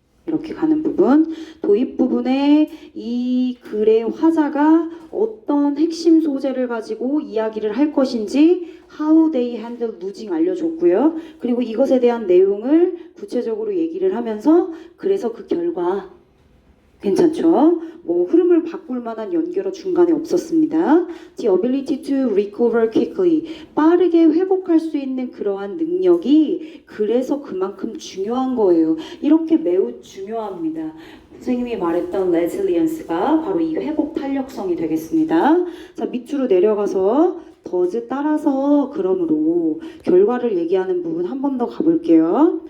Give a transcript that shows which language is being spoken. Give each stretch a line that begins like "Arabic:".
Korean: 이렇게 가는 부분. 도입 부분에 이 글의 화자가 어떤 핵심 소재를 가지고 이야기를 할 것인지
English: how they handle losing
Korean: 알려줬고요. 그리고 이것에 대한 내용을 구체적으로 얘기를 하면서 그래서 그 결과 괜찮죠? 뭐 흐름을 바꿀 만한 연결어 중간에 없었습니다.
English: The ability to recover quickly.
Korean: 빠르게 회복할 수 있는 그러한 능력이 그래서 그만큼 중요한 거예요. 이렇게 매우 중요합니다. 선생님이 말했던 resilience가 바로 이 회복 탄력성이 되겠습니다. 자, 밑으로 내려가서 does 따라서 그러므로 결과를 얘기하는 부분 한 번 더 가볼게요.